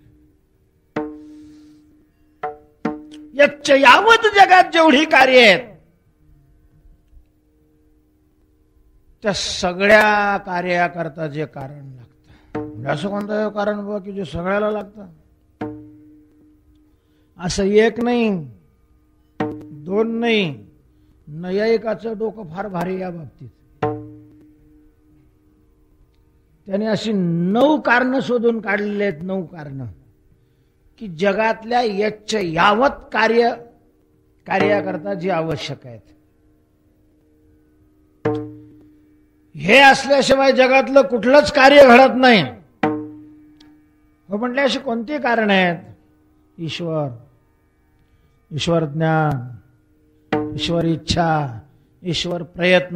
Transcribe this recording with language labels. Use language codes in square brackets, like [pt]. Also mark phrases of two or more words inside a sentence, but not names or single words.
[sa] यच्च यावत [mr] जगात जेवढी कार्य आहेत त्या सगळ्या कार्याकरता जे कारण लागतं, असं कोणतं कारण बघ की जे सगळ्याला लागतं? असं एक नाही, दोन नाही. नैयायिकाचं डोकं फार भारी या बाबतीत. त्याने अशी 9 कारणं शोधून काढलेली आहेत. 9 कारणं की जगातल्या [sa] यच्च यावत [mr] कार्याकरता जी आवश्यक आहेत. हे असल्याशिवाय जगातलं कुठलंच कार्य घडत नाही. हो म्हटले अशी कोणती कारण आहेत? ईश्वर, ईश्वर ज्ञान, ईश्वर इच्छा, ईश्वर प्रयत्न.